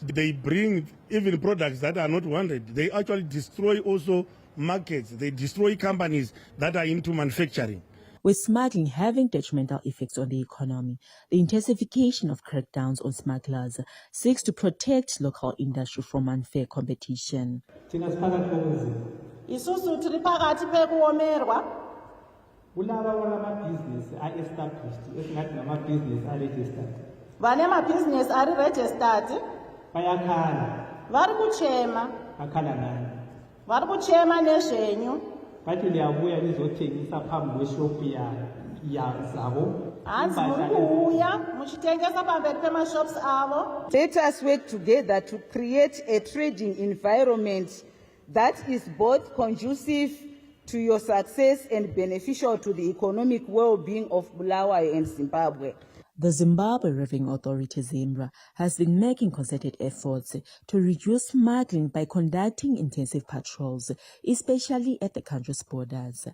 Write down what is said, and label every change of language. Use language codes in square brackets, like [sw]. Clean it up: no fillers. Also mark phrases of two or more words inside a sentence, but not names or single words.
[en] They bring even products that are not wanted. They actually destroy also markets. They destroy companies that are into manufacturing. With smuggling having detrimental effects on the economy, the intensification of crackdowns on smugglers seeks to protect local industry from unfair competition. [sn] Isusu tiri phakathi pekuomerwa. [nd] Kulaba amabhizinisi a-established esingathi ngamabhizinisi a-registered. [sn] Vane amabhizinisi ari registered. [nd] Bayakhala. [sn] Vari kuchema. [nd] Bakhala ngani? [sn] Vari kuchema nezvenyu. [nd] Bathi liyabuya lizothengisa phambi kweshop zabo. [sn] Hanzi muri kuuya muchitengesa pamberi pemashops avo. [en] Let us work together to create a trading environment that is both conducive to your success and beneficial to the economic well-being of Bulawayo and Zimbabwe. The Zimbabwe Revenue Authority, ZIMRA, has been making concerted efforts to reduce smuggling by conducting intensive patrols, especially at the country's borders.